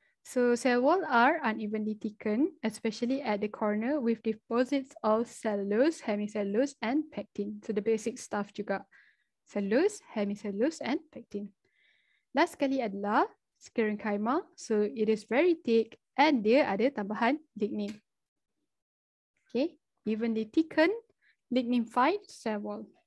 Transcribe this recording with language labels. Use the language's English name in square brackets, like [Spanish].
[English] So cell wall are unevenly thickened, especially at the corner with deposits of cellulose, hemicellulose, and pectin. So the basic stuff juga. Cellulose, hemicellulose, and pectin. [Malay] Last sekali adalah sclerenchyma. [English] So it is very thick and [Malay] dia ada tambahan [English] lignin. Okay. Evenly thickened, lignified cell wall.